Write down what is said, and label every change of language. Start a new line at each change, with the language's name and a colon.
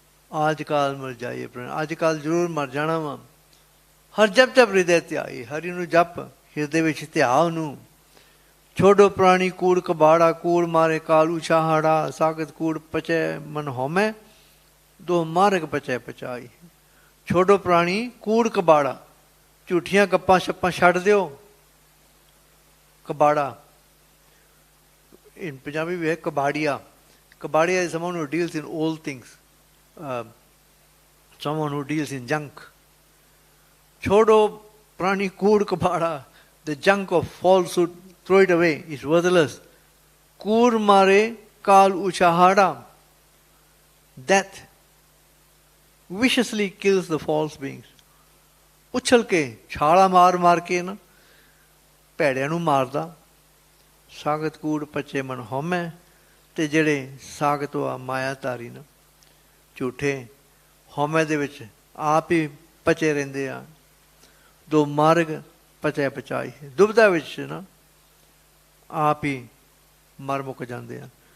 Punjabi: ਅੱਜ ਕੱਲ ਮਰ ਜਾਈਏ, ਅੱਜ ਕੱਲ ਜ਼ਰੂਰ ਮਰ ਜਾਣਾ ਵਾ। ਹਰ ਜਪ ਜਪ ਹਿਰਦੇ ਧਿਆਈ, ਹਰੀ ਨੂੰ ਜਪ, ਹਿਰਦੇ ਵਿੱਚ ਧਿਆ ਉਹਨੂੰ। ਛੋਡੋ ਪੁਰਾਣੀ ਕੂੜ ਕਬਾੜਾ, ਕੂੜ ਮਾਰੇ ਕਾਲੂ ਛਾਹੜਾ, ਸਾਗਤ ਕੂੜ ਪਚੈ ਮਨ ਹਉਮੈ, ਦੋ ਮਾਰਗ ਪਚੈ ਪਚਾਈ। ਛੋਡੋ ਪੁਰਾਣੀ ਕੂੜ ਕਬਾੜਾ, ਝੂਠੀਆਂ ਗੱਪਾਂ ਛੱਪਾਂ ਛੱਡ ਦਿਓ।
English: ਕਬਾੜਾ in Punjabi we have kabadia. Kabadia is someone who deals in old things, someone who deals in junk.
Punjabi: Chodo prani kood kabada,
English: the junk of falsehood, throw it away, it's worthless.
Punjabi: Koor mare kal uchahada,
English: death viciously kills the false beings.
Punjabi: Uchal ke, chhala maar ke na, ਭੈੜਿਆਂ ਨੂੰ ਮਾਰਦਾ। ਸਾਗਤ ਕੂੜ ਪਚੇ ਮਨ ਹਉਮੈ, ਤੇ ਜਿਹੜੇ ਸਾਗਤ ਆ ਮਾਇਆਧਾਰੀ ਨਾ, ਝੂਠੇ ਹਉਮੈ ਦੇ ਵਿੱਚ ਆਪ ਹੀ ਪਚੇ ਰਹਿੰਦੇ ਆ। ਦੋ ਮਾਰਗ ਪਚੈ ਪਚਾਈ, ਦੁਬਦਾ ਵਿੱਚ ਨਾ ਆਪ ਹੀ ਮਰ ਮੁੱਕ ਜਾਂਦੇ ਆ।